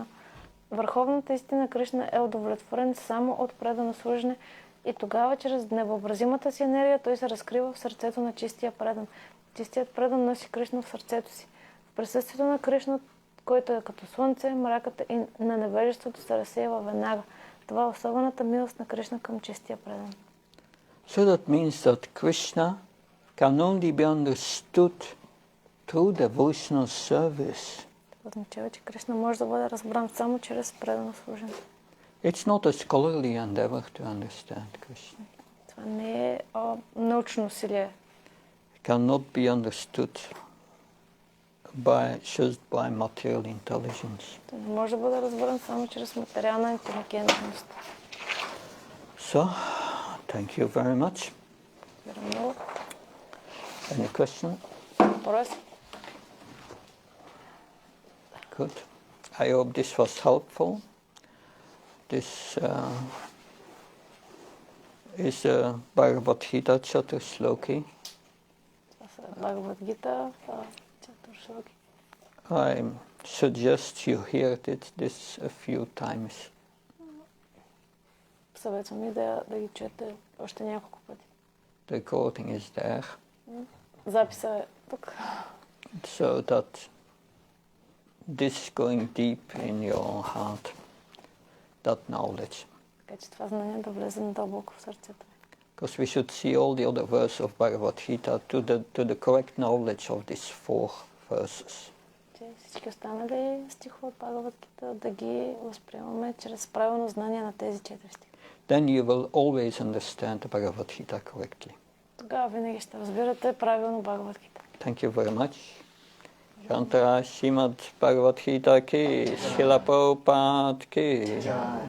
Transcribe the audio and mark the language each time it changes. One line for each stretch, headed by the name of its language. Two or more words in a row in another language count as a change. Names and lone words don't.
Bulgarian: Върховната истина Кришна е удовлетворен само от предано служене и тогава чрез невъобразимата си енергия той се разкрива в сърцето на чистия предан. Чистият предан носи Кришна в сърцето си. В присъствието на Кришна, който е като слънце, мраката и на невежеството се разсеява веднага. Това е особената милост на Кришна към чистия предан.
English: So that means that Krishna can only be understood through devotional service.
Bulgarian: Това означава, че Кришна може да бъде разбран само чрез предано служене.
English: It's not a scholarly endeavor to understand Krishna.
Bulgarian: Това не е научно усилие.
English: It cannot be understood just by material intelligence.
Bulgarian: Това не може да бъде разбран само чрез материална интелигентност.
English: So, thank you very much. Any question?
Bulgarian: Въпрос?
English: Good. I hope this was helpful. This is Bhagavad-gita Chaturshloki.
Bulgarian: Бхагавад-гита Chaturshloki.
English: I suggest you hear this a few times.
Bulgarian: Съветвам ви да ги чуете още няколко пъти.
English: The recording is there.
Bulgarian: Записа е тук.
English: So that this is going deep in your heart, that knowledge.
Bulgarian: Така че това знание да влезе надълбоко в сърцето ви.
English: Because we should see all the other verses of Bhagavad-gita to the correct knowledge of these 4 verses.
Bulgarian: Всички останали стихове от Бхагавад-гита да ги възприемаме чрез правилно знание на тези 4 стиха.
English: Then you will always understand the Bhagavad-gita correctly.
Bulgarian: Тогава винаги ще разбирате правилно Бхагавад-гита.
English: Thank you very much.
Hindi: Shantara Srimad Bhagavad-gita ki, Srila Prabhupada ki.